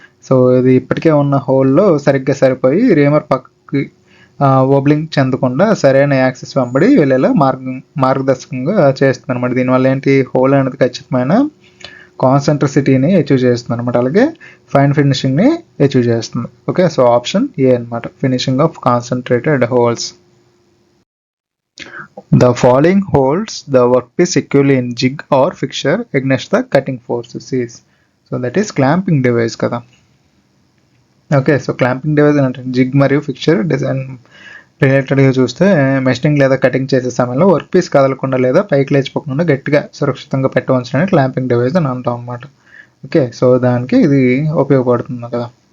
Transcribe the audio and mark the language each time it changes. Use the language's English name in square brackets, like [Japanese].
[Telugu] So ఇది ఇప్పటికే ఉన్న హోల్లో సరిగ్గా సరిపోయి రేమర్ పక్కకి ఓబ్లింగ్ చెందకుండా సరైన యాక్సెస్ వెంబడి వెళ్ళేలా మార్గదర్శకంగా చేస్తుంది అనమాట. దీనివల్ల ఏంటి, హోల్ అనేది ఖచ్చితమైన కాన్సెంట్రిసిటీని అచీవ్ చేస్తుంది అనమాట. అలాగే ఫైన్ ఫినిషింగ్ని అచీవ్ చేస్తుంది. ఓకే, సో ఆప్షన్ ఏ అనమాట, [English] Finishing of concentrated holes. The following holds the workpiece securely in jig or fixture against the cutting forces is. So that is clamping device [Telugu] కదా. Okay, so clamping device అంటే zig మరియు fixture design రిలేటెడ్గా చూస్తే machining లేదా cutting చేసే సమయంలో work piece కదలకుండా లేదా పైకి లేచిపోకుండా గట్టిగా సురక్షితంగా పెట్టవలసిన క్లాంపింగ్ డివైస్ అని అంటాం అన్నమాట. ఓకే, సో దానికి ఇది ఉపయోగపడుతుంది కదా.